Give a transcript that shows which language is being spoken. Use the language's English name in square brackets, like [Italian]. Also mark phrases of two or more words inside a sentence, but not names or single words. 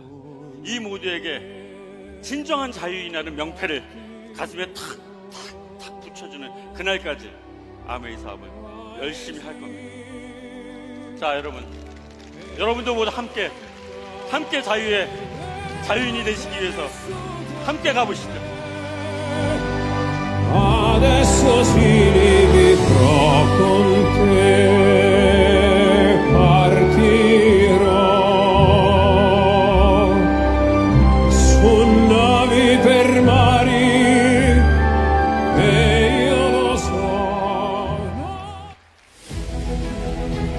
[Korean] 이 모두에게 진정한 자유인이라는 명패를 가슴에 탁 붙여주는 그날까지 아메이 사업을 열심히 할 겁니다. 자, 여러분도 모두 함께 자유인이 되시기 위해서 함께 가보시죠. [Italian] Adesso si rivedrò con te, partirò su navi per mari e io lo so.